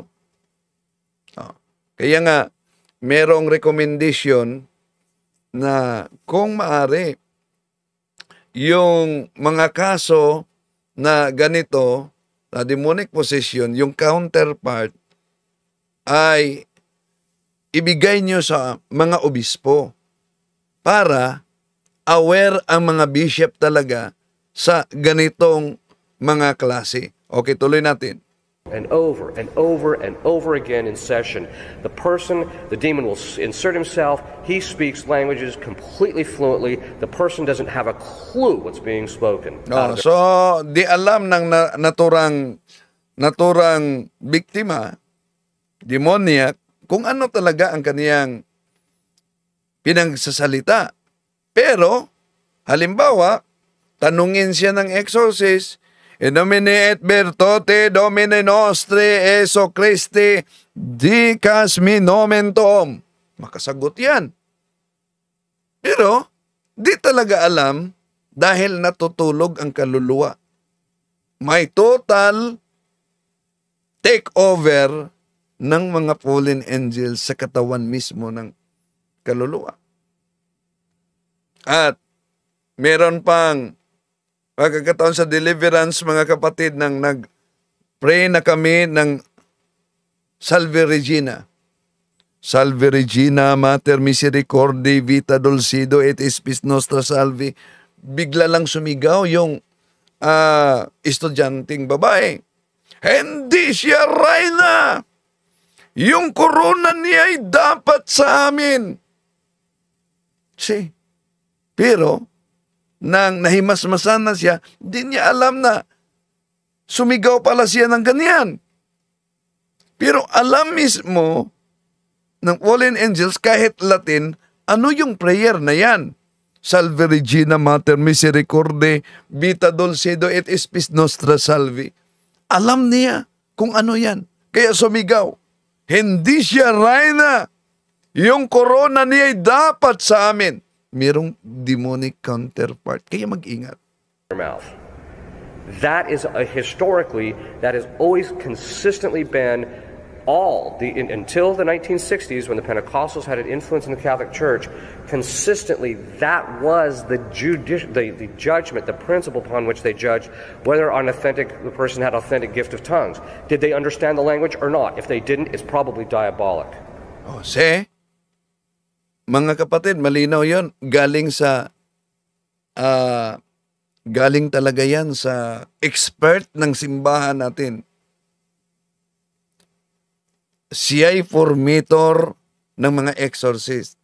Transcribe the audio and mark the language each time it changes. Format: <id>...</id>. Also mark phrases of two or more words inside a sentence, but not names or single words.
<tl>Kaya nga, merong recommendation na kung maari, yung mga kaso na ganito, na</tl> <en>demonic possession,</en> <tl>yung counterpart ay ibigay nyo sa mga obispo para aware ang mga bishop talaga sa ganitong mga klase. Okay, tuloy natin.</tl> <en>And over and over and over again in session, the demon will insert himself. He speaks languages completely fluently. The person doesn't have a clue what's being spoken. No, so,</en> <tl>di alam ng naturang biktima, demoniac, kung ano talaga ang kaniyang pinagsasalita. Pero, halimbawa, tanungin siya ng exorcist,</tl> <la>In nomine et virtute Domini nostri Jesu Christi, dicas mi nomen tuum.</la> <tl>Makasagot yan. Pero, di talaga alam dahil natutulog ang kaluluwa. May</tl> <en>total takeover</en> <tl>ng mga</tl> <en>fallen angels</en> <tl>sa katawan mismo ng kaluluwa. At meron pang pagkakataon sa deliverance, mga kapatid, nang nag-pray na kami ng Salve Regina.</tl> <la>Salve Regina, Mater Misericordiae, Vita Dulcido, et Spes Nostra Salvi.</la> <tl>Bigla lang sumigaw yung estudyanteng babae. Hindi siya reyna! Yung korona niya ay dapat sa amin. Pero, nang nahimasmasan na siya, di niya alam na sumigaw pala siya ng ganyan. Pero alam mismo ng</tl> <en>fallen angels,</en> <tl>kahit Latin, ano yung prayer na yan?</tl> <la>Salve Regina Mater Misericordiae, Vita Dulcido et Spes Nostra Salvi.</la> <tl>Alam niya kung ano yan. Kaya sumigaw. Hindi siya reyna. Yung korona niya ay dapat sa amin. Merong</tl> <en>demonic counterpart.</en> <tl>Kaya mag-ingat.</tl> <en>Mouth. That is historically, that has always consistently been until the 1960s when the Pentecostals had an influence in the Catholic Church, consistently that was the judgment, the principle upon which they judged whether the person had authentic gift of tongues. Did they understand the language or not? If they didn't, it's probably diabolic.</en> <tl>Mga kapatid, malinaw yon, galing talaga yan sa expert ng simbahan natin. Siya'y formator ng mga exorcist.</tl>